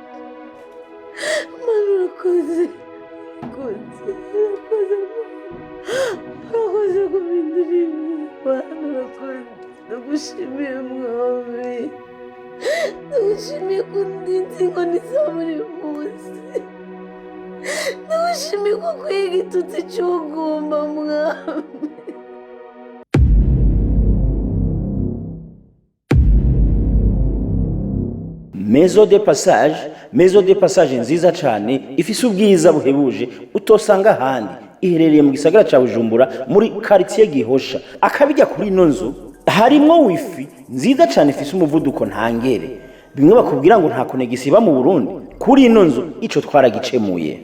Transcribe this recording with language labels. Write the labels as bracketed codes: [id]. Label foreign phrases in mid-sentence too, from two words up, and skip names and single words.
[rn] Mana urakoze, urakoze kubindura ibi, Mana urakoze, ndagushimiye mwami, ndagushimiye ko undinze inkoni za buri munsi, ndagushimiye ko ukwiye igitutsi cy'ubugumba mwami. [fr] Maison de passage [rn] nziza cyane ifise ubwiza buhebuje utosanga ahandi, iherereye mu gisagara ca Bujumbura muri quartier Gihosha. Akabijya kuri ino nzu harimwo wifi nziza cyane ifise umuvuduko ntangere, bimwe bakubwira ngo nta connection iba mu Burundi, kuri ino nzu ico twaragicemuye.